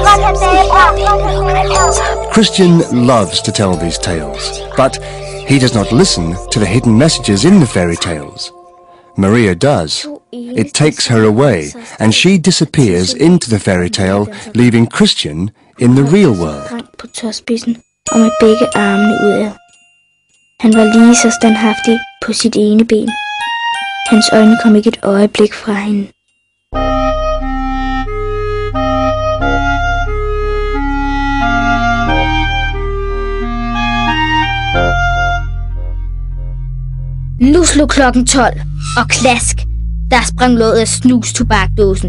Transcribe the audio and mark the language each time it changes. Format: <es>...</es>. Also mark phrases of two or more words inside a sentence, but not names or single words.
<en>Christian loves to tell these tales, but he does not listen to the hidden messages in the fairy tales. Maria does. It takes her away, and she disappears into the fairy tale, leaving Christian in the real world.</en> <da>Han var lige så standhaftig på sit ene ben. Hans øjne kom ikke et øjeblik fra hende. Nu slog klokken 12, og klask, der sprang låget af snustobakdåsen.</da>